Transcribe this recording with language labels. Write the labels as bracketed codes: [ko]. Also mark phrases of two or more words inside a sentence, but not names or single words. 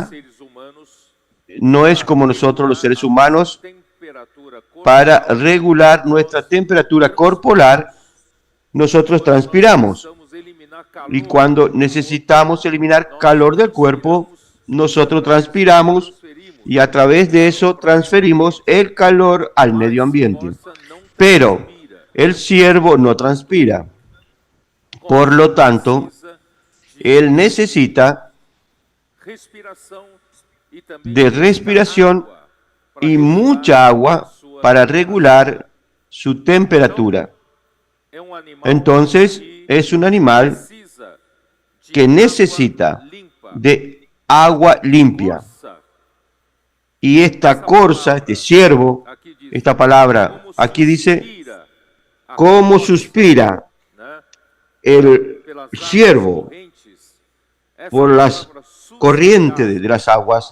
[pt] Seres humanos, [es] no es como nosotros los seres humanos. [pt] temperatura [es] Para regular nuestra temperatura corporal, nosotros transpiramos. [pt] precisamos eliminar calor. [es] Y cuando necesitamos eliminar calor del cuerpo, nosotros transpiramos y a través de eso transferimos el calor al medio ambiente. Pero el ciervo no transpira. Por lo tanto, él necesita [pt] respiração e também [es] de respiración y mucha agua para regular su temperatura. [pt] é animal [es] Entonces, que es un animal [pt] precisa de que água [es] necesita [pt] limpa. [es] de agua limpia. [pt] Corça, [es] Y esta corza, este ciervo, [pt] aqui [es] esta palabra. Aquí dice, cómo suspira el siervo por las corrientes de las aguas.